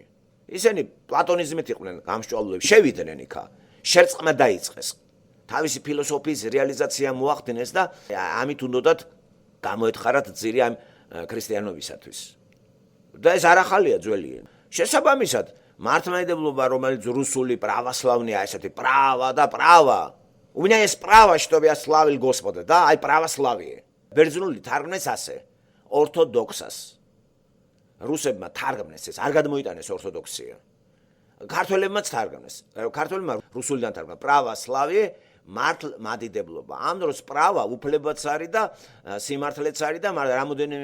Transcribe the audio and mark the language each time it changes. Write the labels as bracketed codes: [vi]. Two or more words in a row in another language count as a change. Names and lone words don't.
[ka] ისინი პლატონიზმით იყვნენ გამსჭვალულები შევიდნენ იქა შერწყმა დაიწყეს თავისი ფილოსოფიის რეალიზაცია მოახდინეს და ამით უნდათ გამოეთხარათ ძირი ამ ქრისტიანობისათვის და ეს არ ახალია ძველია შესაბამისად მართლმადიდებლობა რომელიც რუსული православная ესეთი права და [ru] права у меня есть право чтобы я славил Господа да [ka] აი православие ბერძნული თარგმნეს ასე ორთოდოქსას რუსებმა თარგმნეს ეს არ გადმოიტანეს ორთოდოქსია ქართველებმაც თარგმნეს ქართველებმა რუსულიდან თარგმნა православие მართლმადიდებლობა ამ დროს პრავა უფლებაც არის და სიმართლეც არის და რამოდენიმე